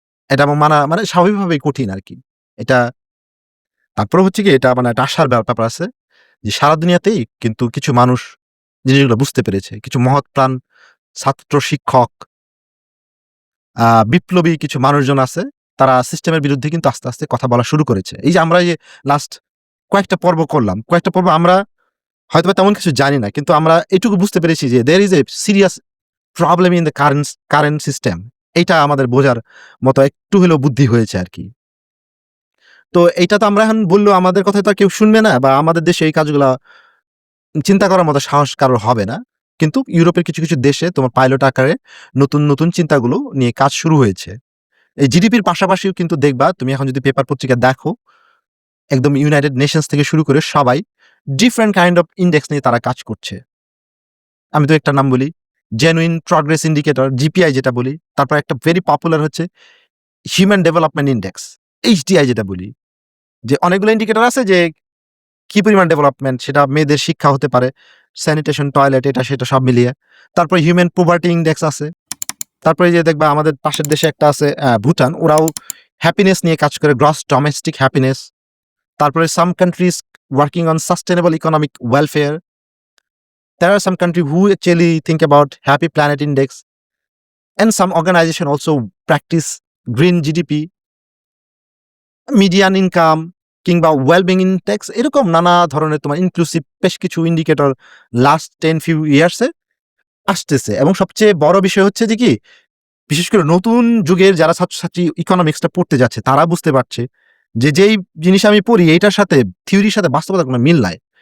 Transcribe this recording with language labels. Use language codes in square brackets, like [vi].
[bn] এটা মানা মানে স্বাভাবিকভাবেই কঠিন আরকি। এটা তারপরে হচ্ছে কি, এটা মানে একটা আশার ব্যাপার আছে যে সারা দুনিয়াতেই কিন্তু কিছু মানুষ জিনিসগুলো বুঝতে পেরেছে। কিছু মহৎ প্রাণ ছাত্র, শিক্ষক, বিপ্লবী কিছু মানুষজন আছে। তারা সিস্টেমের বিরুদ্ধে কিন্তু আস্তে, আস্তে কথা বলা শুরু করেছে। এই যে আমরা এই যে লাস্ট কয়েকটা পর্ব করলাম। কয়েকটা পর্ব আমরা হয়তোবা তেমন কিছু জানি না। কিন্তু আমরা এটুকু বুঝতে পেরেছি যে [en] there is a serious problem in the current system. [bn] এইটা আমাদের বোঝার মতো একটু হলেও বুদ্ধি হয়েছে আরকি। তো এইটা তো আমরা এখন বললেও আমাদের কথা তো আর কেউ শুনবে না, বা আমাদের দেশে এই কাজগুলা চিন্তা করার মতো সাহস কারোর হবে না। কিন্তু ইউরোপের কিছু, কিছু দেশে তোমার পাইলট আকারে নতুন, নতুন চিন্তাগুলো নিয়ে কাজ শুরু হয়েছে। এই জিডিপির পাশাপাশিও কিন্তু দেখবা, তুমি এখন যদি পেপার পত্রিকা দেখো, একদম ইউনাইটেড নেশনস থেকে শুরু করে সবাই ডিফারেন্ট কাইন্ড অফ ইনডেক্স নিয়ে তারা কাজ করছে। আমি তো একটা নাম বলি, জেনুইন প্রগ্রেস ইন্ডিকেটর, জিপিআই যেটা বলি। তারপর একটা ভেরি পপুলার হচ্ছে হিউম্যান ডেভেলপমেন্ট ইনডেক্স, এইচডিআই যেটা বলি। যে অনেকগুলো ইন্ডিকেটর আছে যে কি পরিমাণ ডেভেলপমেন্ট, সেটা মেয়েদের শিক্ষা হতে পারে, স্যানিটেশন, টয়লেট, এটা সেটা সব মিলিয়ে। তারপরে হিউম্যান পভার্টি ইনডেক্স আছে। তারপরে এই যে দেখবা আমাদের পাশের দেশে একটা আছে ভুটান, ওরাও হ্যাপিনেস নিয়ে কাজ করে, গ্রস ডোমেস্টিক হ্যাপিনেস। তারপরে [en] some countries working on sustainable economic welfare. There are some countries who actually think about Happy Planet Index, and some organization also practice green GDP, median income, [bn] কিংবা wellbeing index এরকম নানা ধরনের তোমার inclusive বেশ কিছু indicator last 10 ইয়ার্সে আসতেছে। এবং সবচেয়ে বড় বিষয় হচ্ছে যে কি, বিশেষ করে নতুন যুগের যারা ছাত্রছাত্রী ইকোনমিক্সটা পড়তে যাচ্ছে তারা বুঝতে পারছে যে যেই জিনিস আমি পড়ি এইটার সাথে থিওরির সাথে বাস্তবতার কোনো মিল নাই।